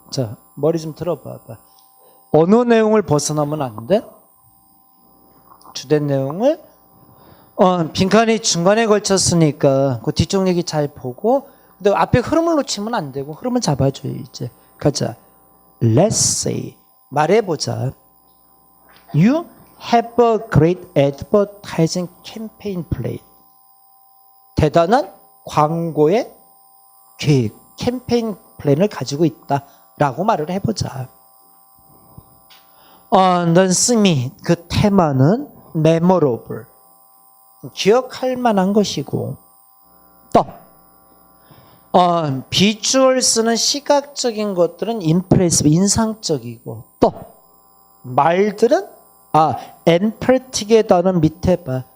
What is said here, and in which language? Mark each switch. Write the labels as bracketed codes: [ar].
[ko] 자, 머리 좀 들어봐봐. 어느 내용을 벗어나면 안 돼? 주된 내용을? 빈칸이 중간에 걸쳤으니까 그 뒤쪽 얘기 잘 보고 근데 앞에 흐름을 놓치면 안 되고 흐름을 잡아줘야 이제. 가자. [en] let's say [ko] 말해보자. [en] You have a great advertising campaign plan. [ko] 대단한 광고의 계획, 캠페인 플랜을 가지고 있다라고 말을 해보자. 넌 쓰미 그 테마는 memorable, 기억할 만한 것이고, 또 비주얼 쓰는 시각적인 것들은 impressive, 인상적이고, 또 말들은 emphatic의 단어 밑에 봐.